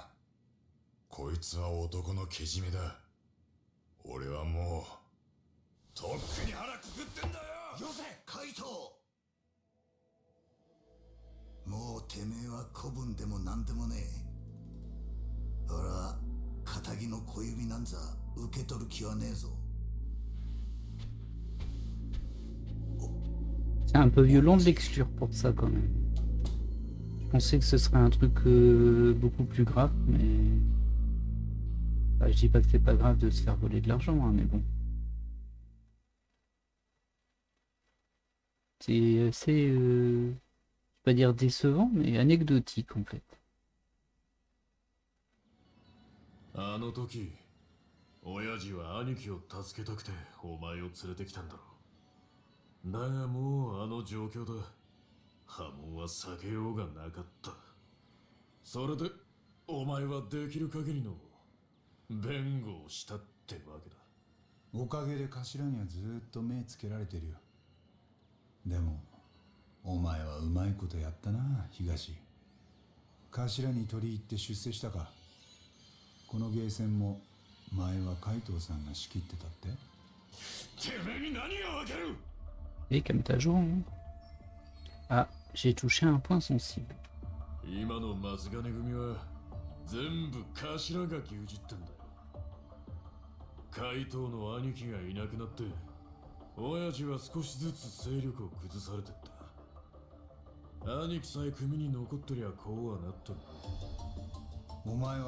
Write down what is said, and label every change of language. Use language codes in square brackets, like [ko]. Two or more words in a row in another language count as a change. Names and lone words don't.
[ja] こいつは男のけじめだ。俺はもうとっくに腹くくってんだよ。よせ海藤。もうてめえは子分でも何でもねえ。俺は仇の小指なんざ受け取る気はねえぞ。 [fr] C'est un peu violent de l'exclure pour ça quand même. Je pensais que ce serait un truc beaucoup plus grave, mais... Bah, je dis pas que c'est pas grave de se faire voler de l'argent, hein, mais bon. C'est assez... je vais pas dire décevant, mais anecdotique en fait. [ja] あの時、親父は兄貴を助けたくてお前を連れてきたんだろう。だがもうあの状況だ。破門は避けようがなかった。それでお前はできる限りの弁護をしたってわけだ。おかげで頭にはずーっと目つけられてるよ。でもお前はうまいことやったな東。頭に取り入って出世したか。このゲーセンも前は海藤さんが仕切ってたって。てめえに何がわかる。 [fr] Et comme t'as joué, hein. Ah, j'ai touché un point sensible. [ja] 今の松金組は全部頭が牛耳ってんだよ。海藤の兄貴がいなくなって親父は少しずつ勢力を崩されてった。兄貴さえ組に残ってりゃこうはなったの。